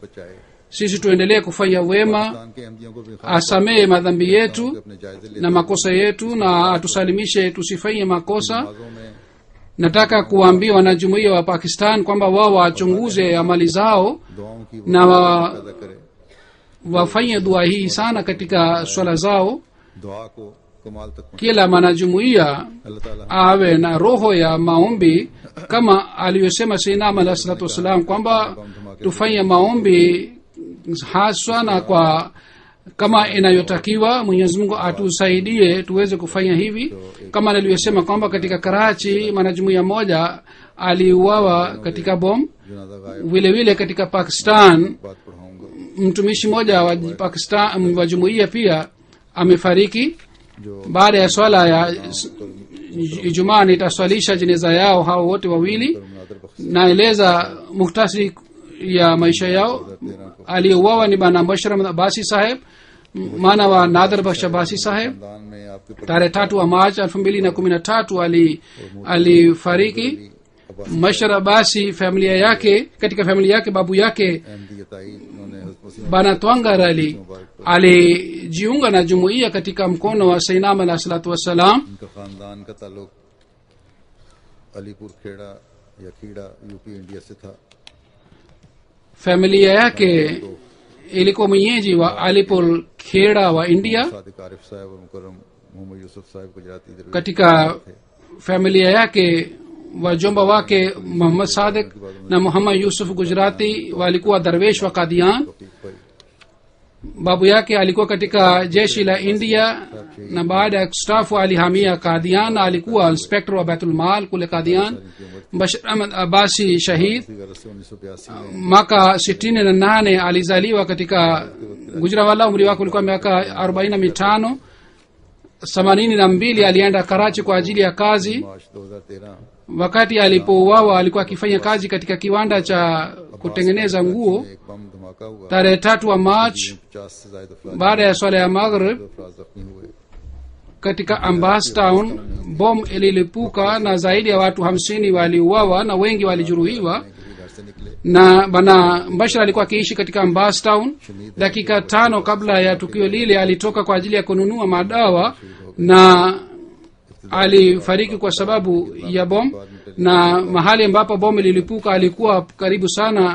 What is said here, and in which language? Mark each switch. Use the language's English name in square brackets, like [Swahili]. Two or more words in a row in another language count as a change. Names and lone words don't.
[Hindi] हमेशा बचाए। [Swahili] sisi tuendelee kufanya wema, [Hindi] पाकिस्तान के अहमदियों को भी खास [Swahili] asamehe madhambi yetu [Hindi] अपने जायजे लेते [Swahili] na makosa yetu na atusalimishe tusifanye makosa. [Hindi] नमाजों में [Swahili] Nataka kuwaambia wanajumuiya wa Pakistan kwamba wao wachunguze amali zao [Hindi] दुआओं की [Swahili] na [Hindi] पैदा करे, [Swahili] wafanye dua hii sana katika swala zao. [Hindi] दुआ को कमाल तक पहुंचाए। [Swahili] Kila mwanajumuiya [Hindi] अल्लाह ताला [Swahili] awe na roho ya maombi kama aliyosema Sayyidina [Arabic] عليه الصلاة والسلام [Swahili] kwamba tufanye maombi haswa na kwa kama inayotakiwa. Mwenyezi Mungu atusaidie tuweze kufanya hivi, kama alivyosema kwamba katika Karachi mwanajumuiya moja aliuawa katika bom. [Hindi] जनाजा गायब [Swahili] Vile vile katika Pakistan [Hindi] बात पढ़ाऊंगा [Swahili] mtumishi mmoja wa Pakistan wa jumuiya pia amefariki. [Hindi] जो [Swahili] Baada ya swala ya Ijumaa nitaswalisha jeneza yao hao wote wawili. [Hindi] मुनादर बख्श [Swahili] Naeleza muhtasari ya maisha yao. Aliyeuawa ni bwana Bashar Abbasi saheb, maana wa Nadir Bakhsh Abbasi saheb. [Hindi] खानदान में आपके [Swahili] Tarehe 3 wa Machi 2013 alifariki. Bashar Abbasi familia yake, katika familia yake babu yake [Hindi] अहमदी ताई उन्होंने हज़रत मसीह [Swahili] bana Twangar alijiunga na jumuiya katika mkono wa Sayyidina [Arabic] عليه الصلاة والسلام. [Hindi] उनका खानदान का ताल्लुक अलीपुर खेड़ा या खीड़ा यूपी इंडिया से था। [Swahili] Familia yake ilikuwa mwenyeji wa Alipur Kheda wa India. [Hindi] सादिक आरिफ साहब और मुकर्रम मोहम्मद यूसुफ साहब गुजराती दरवेश [Swahili] Katika familia yake wajomba wake Muhammad Sadiq na Muhammad Yusuf Gujarati walikuwa darwesh wa Qadian. [Hindi] भाई [Swahili] Babu yake alikuwa katika jeshi la India na baada ya kustaafu alihamia Qadian na alikuwa inspector wa Baitul Mal kule Qadian. Bashar Ahmad Abbasi shahid [Hindi] की गरज से 1982 में [Swahili] mwaka 68 alizaliwa katika Gujranwala. Umri wake ulikuwa miaka 45. 82 alienda Karachi kwa ajili ya kazi. [Hindi] मार्च 2013 [Swahili] Wakati alipouawa alikuwa akifanya kazi katika kiwanda cha kutengeneza nguo. [Hindi] एक बम धमाका हुआ, [Swahili] Tarehe 3 wa March [Hindi] 50 से ज्यादा अफराद [Swahili] baada ya swala ya Maghrib [Hindi] जख्मी हुए। [Swahili] katika Ambas Town bom ililipuka na zaidi ya watu 50 waliuawa na wengi walijeruhiwa. [Hindi] घर से निकले [Swahili] Na bana Bashar alikuwa akiishi katika Ambas Town. Dakika 5 kabla ya tukio lile alitoka kwa ajili ya kununua madawa na alifariki kwa sababu ya bom. Na mahali ambapo bom lilipuka alikuwa karibu sana.